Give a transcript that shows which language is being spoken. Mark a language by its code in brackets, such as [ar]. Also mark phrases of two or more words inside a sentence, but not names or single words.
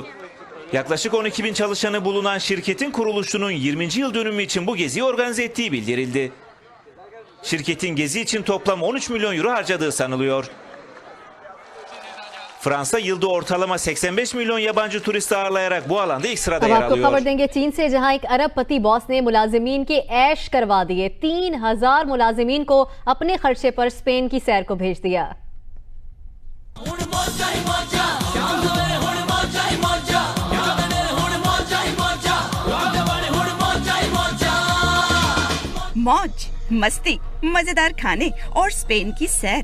[tr] Yaklaşık 12.000 çalışanı bulunan şirketin kuruluşunun 20. yıl dönümü için bu geziyi organize ettiği bildirildi. Şirketin gezi için toplam 13 milyon euro harcadığı sanılıyor. Fransa yılda ortalama 85 milyon yabancı turist ağırlayarak bu alanda ilk sırada [hi] अब [tr] yer [hi] आपको खबर [tr] alıyor. [hi] देंगे चीन से, जहां एक अरबपति बॉस ने मुलाजिमीन के ऐश करवा दिए। 3000 मुलाजिमीन को अपने खर्चे पर स्पेन की सैर को भेज दिया। मौज, मस्ती, मजेदार खाने और स्पेन की सैर।